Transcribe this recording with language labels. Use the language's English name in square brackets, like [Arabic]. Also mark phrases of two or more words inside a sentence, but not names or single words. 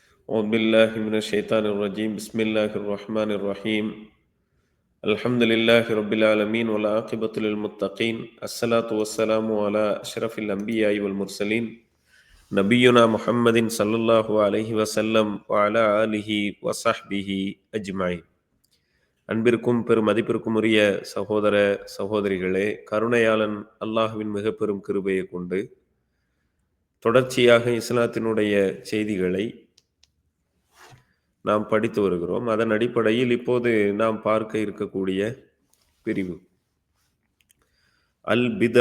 [Arabic] أعوذ بالله من الشيطان الرجيم بسم الله الرحمن الرحيم الحمد لله رب العالمين والعاقبة للمتقين الصلاة والسلام على أشرف الأنبياء والمرسلين نبينا محمد صلى الله عليه وسلم وعلى آله وصحبه أجمعين. [Tamil] அன்பிற்கும் பெருமதிப்பிற்கும் உரிய சகோதர சகோதரிகளே, கருணையாளன் அல்லாஹ்வின் மிக பெரும் கிருபையை கொண்டு தொடர்ச்சியாக இஸ்லாத்தினுடைய செய்திகளை நாம் படித்து வருகிறோம். அதன் அடிப்படையில் இப்போது நாம் பார்க்க இருக்கக்கூடிய பிரிவு அல் பித்ஆ.